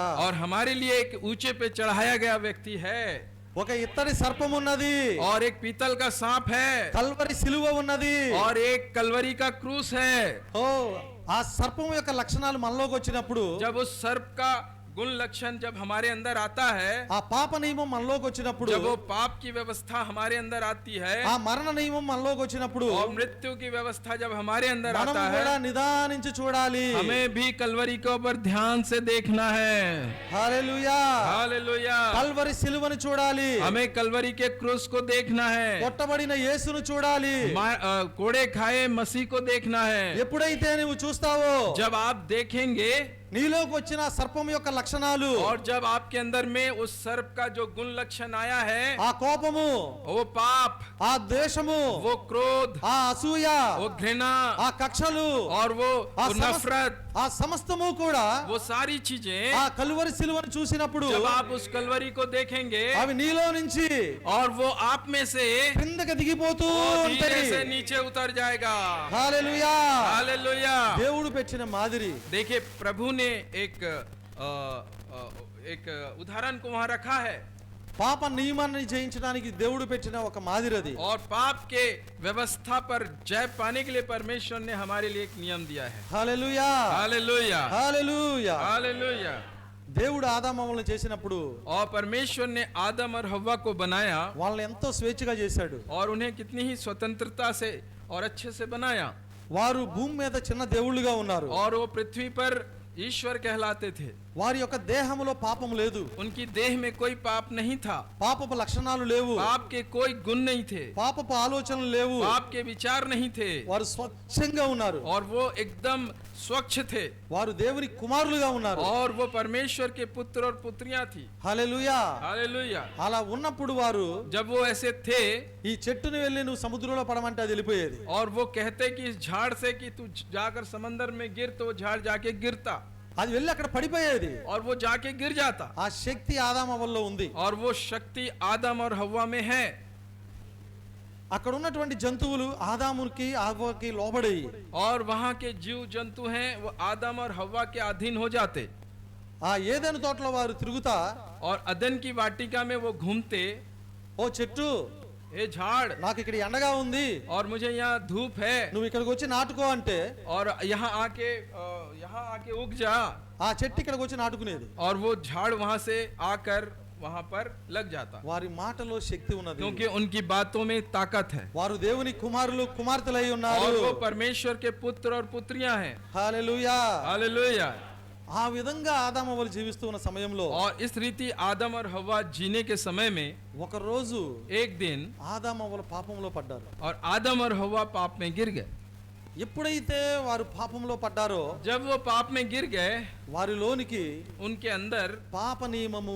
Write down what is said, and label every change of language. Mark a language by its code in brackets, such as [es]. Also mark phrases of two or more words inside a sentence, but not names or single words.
[hi] और हमारे लिए एक ऊंचे पे चढ़ाया गया व्यक्ति है, [te] ఒక ఇత్తడి సర్పం ఉన్నది, [hi] और एक पीतल का सांप है, [te] కల్వరి సిలువ ఉన్నది. [hi] और एक कलवरी का क्रूस है। [te] ఓ ఆ సర్పం యొక్క లక్షణాలు మనలోకి వచ్చినప్పుడు [hi] जब उस सर्प का गुण लक्षण जब हमारे अंदर आता है, [te] ఆ పాప నియమం మనలోకి వచ్చినప్పుడు, [hi] जब वो पाप की व्यवस्था हमारे अंदर आती है [te] ఆ మరణ నియమం మనలోకి వచ్చినప్పుడు [hi] और मृत्यु की व्यवस्था जब हमारे अंदर [te] మనం [hi] आता [te] కూడా [hi] है, [te] నిదానించి చూడాలి. [hi] हमें भी कलवरी के ऊपर ध्यान से देखना है। [te] హల్లెలూయా. [hi] हालेलुया। [te] కల్వరి సిలువను చూడాలి. [hi] हमें कलवरी के क्रूस को देखना है, [te] కొట్టబడిన యేసును చూడాలి. [hi] कोड़े खाए मसीह को देखना है। [te] ఎప్పుడైతే నువ్వు చూస్తావో, [hi] जब आप देखेंगे [te] నీలోకి వచ్చిన సర్పం యొక్క లక్షణాలు, [hi] और जब आपके अंदर में उस सर्प का जो गुण लक्षण आया है, [te] ఆ కోపము, [hi] वो पाप, [te] ఆ ద్వేషము, [hi] वो क्रोध, [te] ఆ అసూయ, [hi] वो घृणा [te] ఆ కక్షలు, [hi] और वो [te] ఆ [hi] नफरत, [te] ఆ సమస్తము కూడా [hi] वो सारी चीजें [te] ఆ కలువరి సిలువను చూసినప్పుడు [hi] जब आप उस कलवरी को देखेंगे [te] అవి నీలో నుంచి [hi] और वो आप में से [te] క్రిందకి దిగిపోతూ [hi] वो धीरे [te] ఉంటాయి. [hi] से नीचे उतर जाएगा। [te] హల్లెలూయా. [hi] हालेलुया। [te] దేవుడు పెట్టిన మాదిరి. [hi] देखिए प्रभु ने एक उदाहरण को वहां रखा है, [te] పాప నియమాన్ని జయించడానికి దేవుడు పెట్టిన ఒక మాదిరి అది. [hi] और पाप के व्यवस्था पर जय पाने के लिए परमेश्वर ने हमारे लिए एक नियम दिया है। [te] హల్లెలూయా. [hi] हालेलुया। [te] హల్లెలూయా. [hi] हालेलुया। [te] దేవుడు ఆదామవ్వలను చేసినప్పుడు [hi] और परमेश्वर ने आदम और हव्वा को बनाया [te] వాళ్ళని ఎంతో స్వేచ్ఛగా చేశాడు. [hi] और उन्हें कितनी ही स्वतंत्रता से और अच्छे से बनाया, [te] వారు భూమి మీద చిన్న దేవుళ్ళుగా ఉన్నారు. [hi] और वो पृथ्वी पर ईश्वर कहलाते थे। [te] వారి యొక్క దేహములో పాపం లేదు, [hi] उनकी देह में कोई पाप नहीं था, [te] పాపపు లక్షణాలు లేవు, [hi] पाप के कोई गुण नहीं थे, [te] పాపపు ఆలోచనలు లేవు. [hi] पाप के विचार नहीं थे, [te] వారు స్వచ్ఛంగా ఉన్నారు. [hi] और वो एकदम स्वच्छ थे, [te] వారు దేవుని కుమారులుగా ఉన్నారు. [hi] और वो परमेश्वर के पुत्र और पुत्रियां थी। [te] హల్లెలూయా. [hi] हालेलुया। [te] అలా ఉన్నప్పుడు వారు [hi] जब वो ऐसे थे [te] ఈ చెట్టుని వెళ్ళి నువ్వు సముద్రంలో పడమంటే అది వెళ్ళిపోయేది. [hi] और वो कहते कि इस झाड़ से कि तू जाकर समंदर में गिर, तो वो झाड़ जाके गिरता, [te] అది వెళ్ళి అక్కడ పడిపోయేది. [hi] और वो जाके गिर जाता। [te] ఆ శక్తి ఆదామవ్వలో ఉంది. [hi] और वो शक्ति आदम और हव्वा में है। [te] అక్కడ ఉన్నటువంటి జంతువులు ఆదాముకి హవ్వకి లోబడి [hi] और वहां के जीव जंतु हैं, वो आदम और हव्वा के अधीन हो जाते, [te] ఆ ఏదెను తోటలో వారు తిరుగుతా, [hi] और अदन की वाटिका में वो घूमते, [te] ఓ చెట్టు, [hi] ये झाड़, [te] నాకు ఇక్కడ ఎండగా ఉంది, [hi] और मुझे यहाँ धूप है, [te] నువ్వు ఇక్కడికి వచ్చి నాటుకో అంటే [hi] और यहाँ आके उग जा, [te] ఆ చెట్టు ఇక్కడికి వచ్చి నాటుకునేది. [hi] और वो झाड़ वहां से आकर वहां पर लग जाता, [te] వారి మాటలో శక్తి ఉన్నది. [hi] क्योंकि उनकी बातों में ताकत है, [te] వారు దేవుని కుమారులు కుమార్తెలై ఉన్నారు. [hi] और वो परमेश्वर के पुत्र और पुत्रियां हैं। [te] హల్లెలూయా. [hi] हालेलुया। [te] ఆ విధంగా ఆదామవ్వలు జీవిస్తూ ఉన్న సమయంలో [hi] और इस रीति आदम और हव्वा जीने के समय में [te] ఒక రోజు [hi] एक दिन [te] ఆదామవ్వలు పాపంలో పడ్డారు. [hi] और आदम और हव्वा पाप में गिर गए। [te] ఎప్పుడైతే వారు పాపంలో పడ్డారో [hi] जब वो पाप में गिर गए, [te] వారిలోనికి [hi] उनके अंदर [te] పాప నియమము,